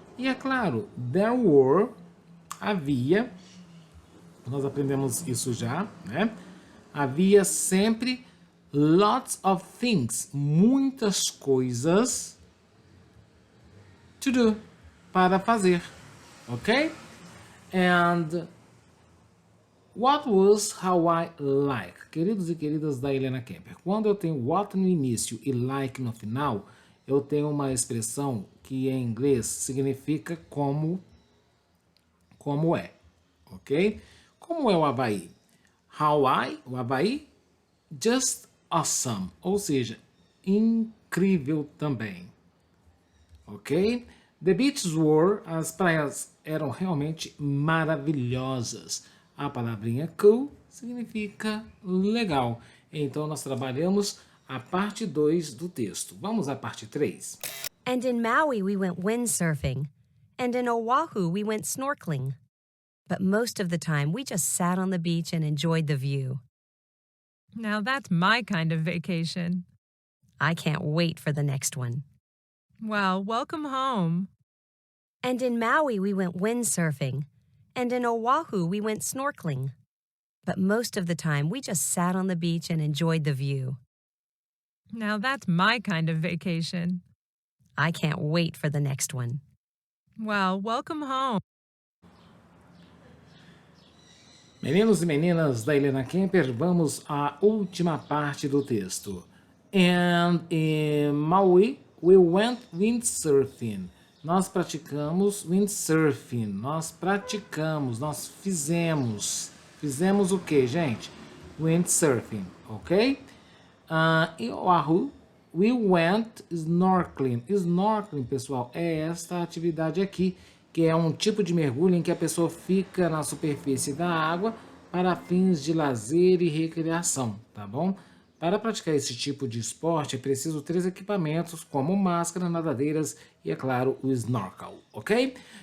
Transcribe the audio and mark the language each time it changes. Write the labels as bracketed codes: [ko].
[pt] E é claro, [en] there were, [pt] havia, nós aprendemos isso já, né? Havia sempre [en] lots of things, [pt] muitas coisas [en] to do, [pt] para fazer, ok? [en] And what was Hawaii like? [pt] Queridos e queridas da Helena Kemper, quando eu tenho what no início e like no final, eu tenho uma expressão que em inglês significa como é, ok? Como é o Havaí? Hawaii, o Havaí, [en] just awesome, [pt] ou seja, incrível também, ok? [en] The beaches were, [pt] as praias eram realmente maravilhosas. A palavrinha cool significa legal. Então, nós trabalhamos a parte 2 do texto. Vamos à parte 3. [en] And in Maui, we went windsurfing. And in Oahu, we went snorkeling. But most of the time, we just sat on the beach and enjoyed the view. Now that's my kind of vacation. I can't wait for the next one. Well, welcome home. And in Maui, we went windsurfing. And in Oahu, we went snorkeling. But most of the time, we just sat on the beach and enjoyed the view. Now that's my kind of vacation. I can't wait for the next one. Well, welcome home. [pt] Meninos e meninas da Helena Kemper, vamos à última parte do texto. [en] And in Maui, we went windsurfing. [pt] Nós praticamos windsurfing. Nós fizemos. Fizemos o que, gente? Windsurfing, ok? Em Oahu, [en] we went snorkeling. [pt] Snorkeling, pessoal, é esta atividade aqui, que é um tipo de mergulho em que a pessoa fica na superfície da água para fins de lazer e recreação, tá bom? Para praticar esse tipo de esporte é preciso 3 equipamentos, como máscara, nadadeiras e, é claro, o snorkel, ok?